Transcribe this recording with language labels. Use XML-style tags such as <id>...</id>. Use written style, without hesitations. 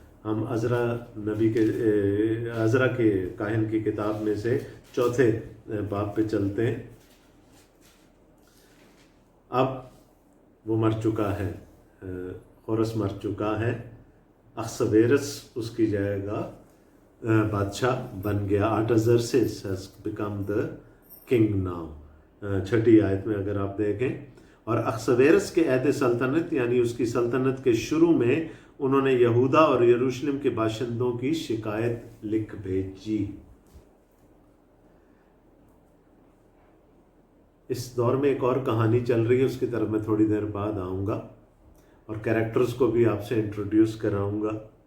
<ur>ہم عزرا نبی کے عزرا کے کاہن کی کتاب میں سے 4 باب پہ چلتے ہیں. اب وہ مر چکا ہے، خورس مر چکا ہے، اخسویرس اس کی جگہ بادشاہ بن گیا.</ur> <en>Artaxerxes has become the king now.</en> <ur>6 آیت میں اگر آپ دیکھیں. اور اخسویرس کے عہد سلطنت یعنی اس کی سلطنت کے شروع میں انہوں نے یہودا اور یروشلم کے باشندوں کی شکایت لکھ بھیجی. اس دور میں ایک اور کہانی چل رہی ہے، اس کی طرف میں تھوڑی دیر بعد آؤں گا اور کریکٹرز کو بھی آپ سے انٹروڈیوس کراؤں گا.</ur>